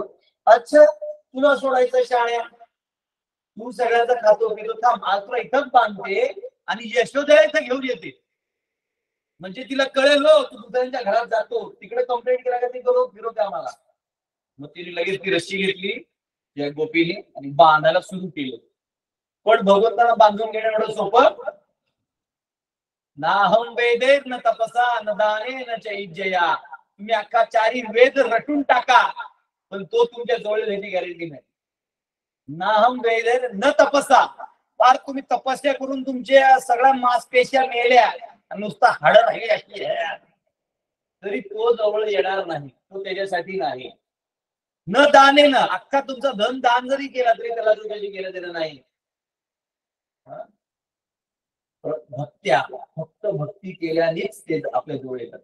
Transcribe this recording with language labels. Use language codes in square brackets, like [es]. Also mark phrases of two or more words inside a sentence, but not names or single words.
[mr] अच्छा तुला सोडायचं शाळ्या, तू सगळ्याचा खातो पितो, थांब आज तुला इथंच बांधते आणि यशोदा इथं घेऊन येते, म्हणजे तिला कळेल हो तू दुसऱ्यांच्या घरात जातो, तिकडे कंप्लेंट केला का ती फिरवते आम्हाला. मग तिने लगेच ती रस्सी घेतली त्या गोपीने आणि बांधायला सुरू केलं. पण भगवंताला बांधून घेणं एवढं सोपं [sa] नाहम वेदेर न तपसा न दाने न चैजया. [mr] तुम्ही अख्खा 4 वेद रटून टाका पण तो तुमच्या जवळ येण्याची गॅरंटी नाही. [sa] नाहम वेदेर न तपसा, [mr] फार तुम्ही तपस्या करून तुमच्या सगळ्या मांसपेशिया मेल्या नुसता हाड राहिली अशी तरी तो जवळ येणार नाही, तो त्याच्यासाठी नाही. [sa] न दाने [mr] ना अख्खा तुमचा धन दान जरी केला तरी त्याला तुझ्याशी गेलं त्याला नाही. भक्त्या फक्त भक्ती केल्यानेच ते आपल्या जवळ येतात.